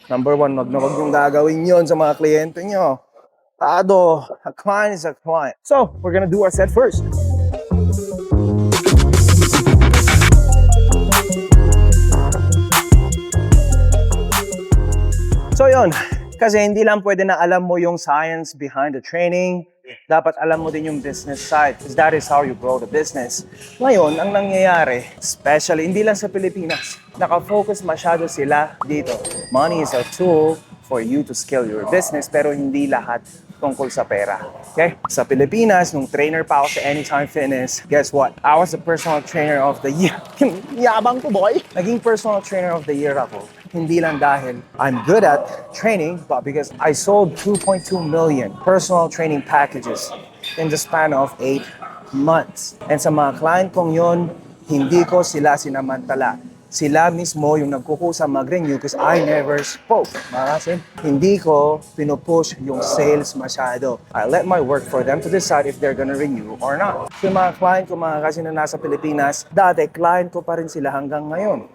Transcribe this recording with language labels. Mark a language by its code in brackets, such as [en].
[tl] Number one, wag yung gagawin yun sa mga kliyente nyo. [en] Tado, a client is a client. So, we're gonna do our set first. [tl] So yun, kasi hindi lang pwede na alam mo yung [en] science behind the training, [tl] dapat alam mo din yung [en] business side because that is how you grow the business. [tl] Ngayon, ang nangyayari, especially hindi lang sa Pilipinas, nakafocus masyado sila dito. [en] Money is a tool for you to scale your business [tl] pero hindi lahat tungkol sa pera. [en] Okay? [tl] Sa Pilipinas, nung trainer pa ako sa Anytime Fitness, [en] guess what? I was the personal trainer of the year. [tl] Yabang ko, [en] boy! [tl] Naging [en] personal trainer of the year [tl] ako. Hindi lang dahil [en] I'm good at training, but because I sold 2.2 million personal training packages in the span of 8 months. [tl] And sa mga client kong yun, hindi ko sila sinamantala. Sila mismo yung nagkukusa mag-renew [en] because I never spoke. [tl] Kasi hindi ko pinupush yung sales masyado. [en] I let my work for them to decide if they're gonna renew or not. [tl] So mga client ko mga kasi na nasa Pilipinas, dati client ko pa rin sila hanggang ngayon.